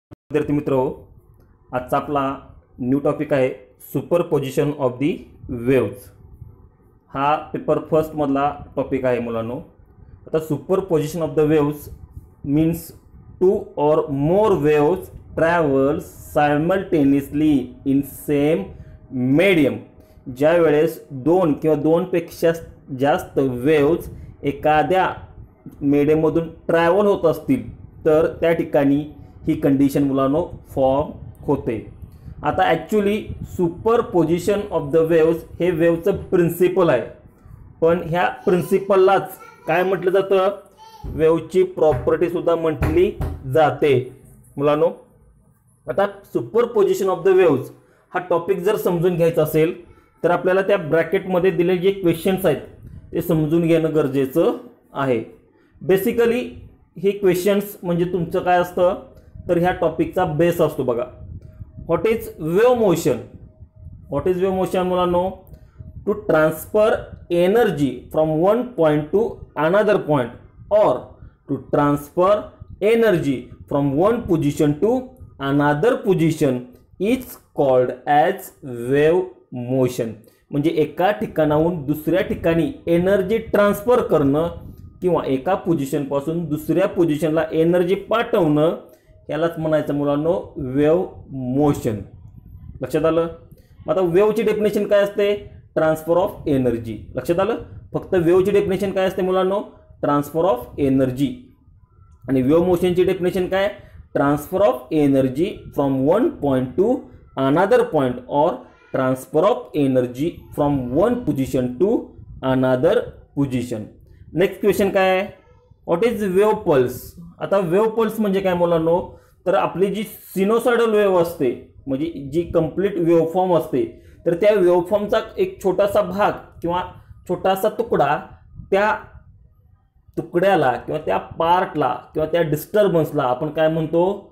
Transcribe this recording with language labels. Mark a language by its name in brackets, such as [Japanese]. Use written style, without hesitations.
[Marathi] विद्यार्थी मित्रो, आजचा आपला न्यू टॉपिक आहे सुपरपोजिशन ऑफ दी वेव्स। हा पेपर फर्स्ट मधला टॉपिक आहे मुलांनो। [English] आता superposition of the waves means two or more waves travel simultaneously in same medium. [Marathi] ज्या वेळेस दोन किंवा दोनपेक्षा जास्त वेव्स एखाद्या मीडियममधून ट्रॅव्हल होत असतील तर त्या ठिकाणी ही कंडिशन मुलांनो फॉर्म होते। आता actually superposition of the waves हे वेव्हचं प्रिन्सिपल आहे, पण ह्या प्रिन्सिपललाच काय म्हटलं जातं, वेव्हची प्रॉपर्टी सुद्धा म्हटली जाते मुलांनो। आता सुपरपोजिशन ऑफ द वेव्स हा टॉपिक जर समजून घ्यायचा असेल तर आपल्याला त्या ब्रॅकेटमध्ये दिलेले जे क्वेश्चन्स आहेत ते समजून घेणं गरजेचं आहे। बेसिकली हे क्वेश्चन्स म्हणजे तुमचं काय असतं तर ह्या टॉपिकचा बेस असतो बघा। [English] What is wave motion? What is wave motion मुलांनो? To transfer energy from one point to another point or to transfer energy from one position to another position is called as wave motion. [Marathi] म्हणजे एका ठिकाणाहून दुसऱ्या ठिकाणी energy transfer करणं किंवा एका पोजिशनपासून दुसऱ्या पोजिशनला एनर्जी पाठवणं यालाच म्हणायचं मुलांनो वेव्ह मोशन। लक्षात आलं? आता वेव्हची डेफिनेशन काय असते? Transfer of energy. लक्षात आलं? फक्त वेव्हची डेफिनेशन काय असते मुलांनो? Transfer of energy. आणि वेव्ह मोशनची डेफिनेशन काय? [English] Transfer of energy from one point to another point or transfer of energy from one position to another position. [Marathi] Next question काय आहे? [English] What is wave pulse? [Marathi] आता वेव्ह पल्स म्हणजे काय मुलांनो? तर आपली जी सिनोसॉइडल वेव्ह असते म्हणजे जी कंप्लीट वेव्ह फॉर्म असते तर त्या वेव्ह फॉर्मचा एक छोटासा भाग किंवा छोटासा तुकडा त्या तुकड्याला किंवा त्या पार्टला किंवा त्या डिस्टर्बन्सला आपण काय म्हणतो?